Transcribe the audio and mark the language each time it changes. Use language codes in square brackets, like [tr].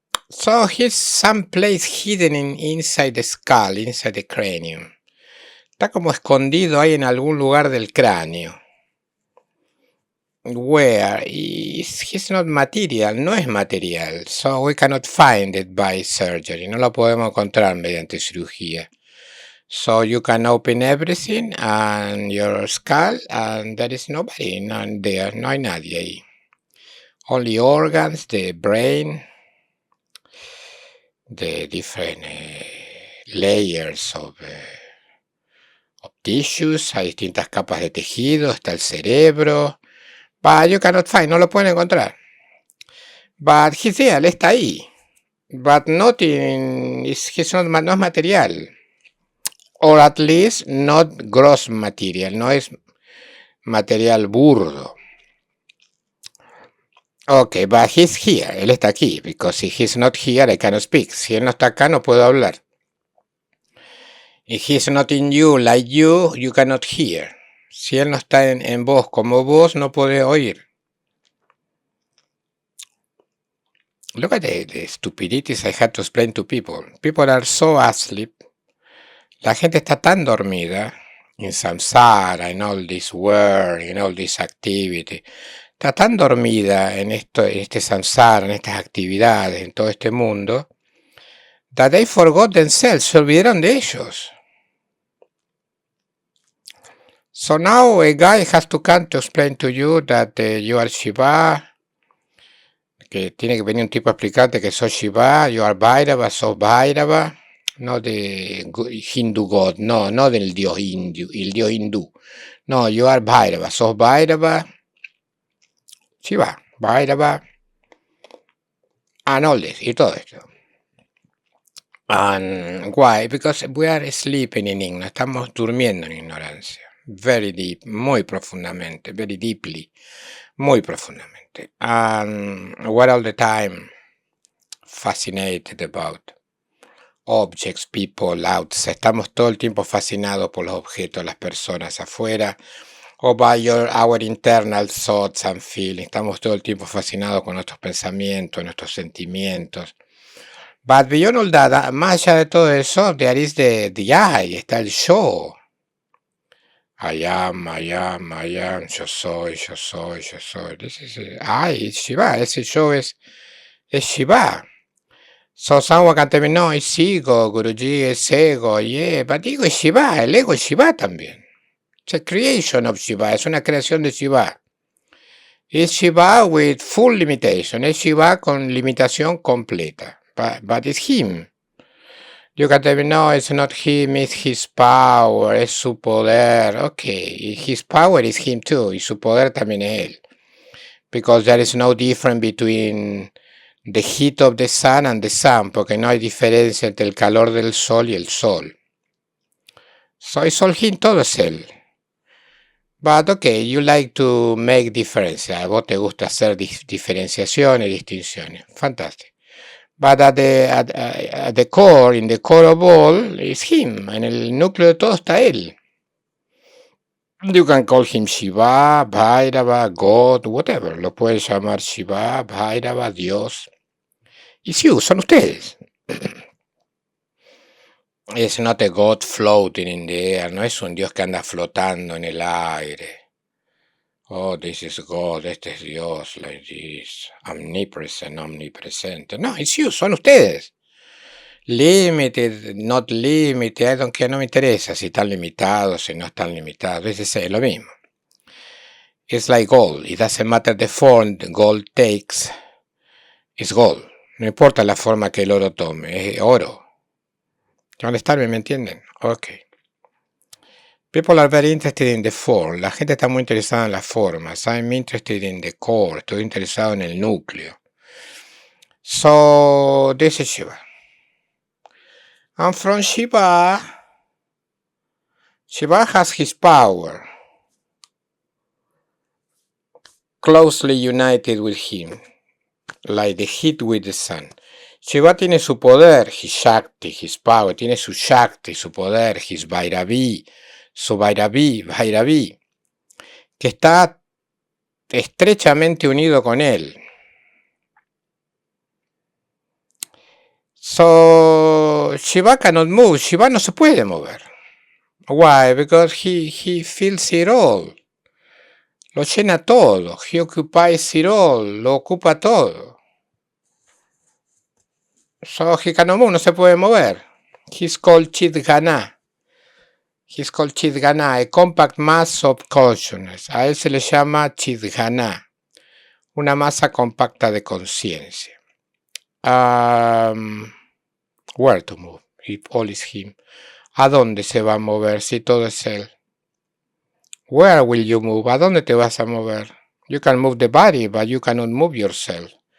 [en] So he's someplace hidden inside the skull, inside the cranium. [es] Está como escondido ahí en algún lugar del cráneo. [en] Where? He's not material, [es] no es material. [en] So we cannot find it by surgery. [es] No lo podemos encontrar mediante cirugía. [en] So you can open everything and your skull and there is nobody, none there, [es] no hay nadie ahí. [en] Only organs, the brain, the different layers of tissues, [es] hay distintas capas de tejido, está el cerebro. [en] But you cannot find, [es] no lo pueden encontrar. [en] But he's there, [es] él está ahí. [en] But not in, [es] no es material. [en] Or at least not gross material, [es] no es material burdo. [en] Okay, but he's here, [es] él está aquí. [en] Because if he's not here, I cannot speak. [es] Si él no está acá, no puedo hablar. [en] If he's not in you, like you cannot hear. [es] Si él no está en vos como vos, no podés oír. [en] Look at the stupidities I had to explain to people. People are so asleep. [es] La gente está tan dormida [en] in samsara, in all this work, in all this activity. [es] está tan dormida en este samsara, en estas actividades, en todo este mundo, [en] that they forgot themselves, se olvidaron de ellos. So now a guy has to come to explain to you that you are Shiva, [es] que tiene que venir un tipo a explicarte que sos Shiva, [en] you are Bhairava, [es] sos Bhairava, no de Hindu God, no del dios indio, el dios hindú. [en] No, you are Bhairava, [es] sos Bhairava, [en] Shiva, Bhairava, and all this, [es] y todo esto. [en] And why? Because we are sleeping in ignorance, [es] estamos durmiendo en ignorancia. [en] Very deep, [es] muy profundamente, [en] very deeply, muy profundamente. And we're all the time fascinated about objects, people, outside. [es] Estamos todo el tiempo fascinados por los objetos, las personas afuera, o [en] by our internal thoughts and feelings. [es] Estamos todo el tiempo fascinados con nuestros pensamientos, nuestros sentimientos. [en] But beyond all that, [es] más allá de todo eso, [en] there is the I, [es] está el yo. [en] I am, [es] yo soy. [en] This is I, it's Shiva, [es] ese yo es Shiva. [en] So someone can tell me, [es] no, es ego, Guruji, es ego, yeah, but ego es Shiva, el ego es Shiva también. [en] It's a creation of Shiva, [es] es una creación de Shiva. Es Shiva [en] with full limitation, [es] es Shiva con limitación completa, [en] but it's him. You can tell me, no, it's not him, it's his power, [es] es su poder. [en] Okay, his power is him too, [es] y su poder también es él. [en] Because there is no difference between the heat of the sun and the sun, [es] porque no hay diferencia entre el calor del sol y el sol. [en] So it's all him, [es] todo es él. [en] But okay, you like to make difference. [es] A vos te gusta hacer diferenciaciones, distinciones. Fantástico. [en] But at the core, in the core of all, is him. [es] En el núcleo de todo está él. [en] You can call him Shiva, Bhairava, God, whatever. [es] Lo puedes llamar Shiva, Bhairava, Dios. [en] It's you, [es] son ustedes. [en] It's not a God floating in the air. [es] No es un Dios que anda flotando en el aire. [en] Oh, this is God, [es] este es Dios, [en] like this, omnipresente. No, it's you, [es] son ustedes. [en] Limited, not limited, I don't care, [es] no me interesa si están limitados, si no están limitados, es lo mismo. [en] It's like gold, it doesn't matter the form the gold takes, it's gold. [es] No importa la forma que el oro tome, es oro. [en] ¿You understand? [es] ¿Me entienden? Okay. [en] People are very interested in the form. [es] La gente está muy interesada en las formas. [en] I'm interested in the core. [es] Estoy interesado en el núcleo. [en] So, this is Shiva. And from Shiva has his power closely united with him, like the heat with the sun. [es] Shiva tiene su poder, [en] his Shakti, his power. [es] Tiene su Shakti, su poder, [en] his Bhairavi. [es] Su Bhairavi, que está estrechamente unido con él. [en] So, Shiva cannot move, [es] Shiva no se puede mover. [en] Why? Because he fills it all. [es] Lo llena todo, [en] he occupies it all, [es] lo ocupa todo. [en] So, he cannot move, [es] no se puede mover. [en] He's called Chidgana. He's called Chidgana, a compact mass of consciousness. [es] A él se le llama Chidgana, una masa compacta de conciencia. [en] Where to move, if all is him. [es] ¿A dónde se va a mover si todo es él? [en] Where will you move? [es] ¿A dónde te vas a mover? [en] You can move the body, but you cannot move yourself.